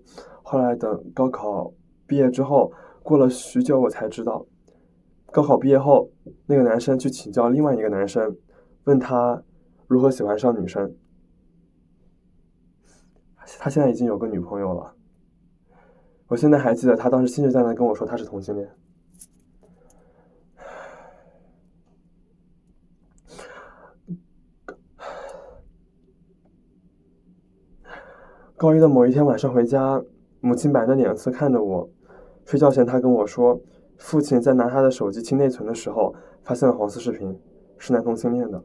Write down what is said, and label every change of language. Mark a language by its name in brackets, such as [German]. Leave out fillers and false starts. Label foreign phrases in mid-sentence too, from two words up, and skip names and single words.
[Chinese] 後來等高考畢業之後，過了許久我才知道，高考畢業後那個男生去請教另外一個男生，問他如何喜歡上女生。他現在已經有個女朋友了。我現在還記得他當時信誓旦旦跟我說他是同性戀。高1的某一天晚上回家，母親板着臉色看着我。睡覺前他跟我說，父親在拿他的手機清內存的時候發現了黃絲視頻，是男同性戀的。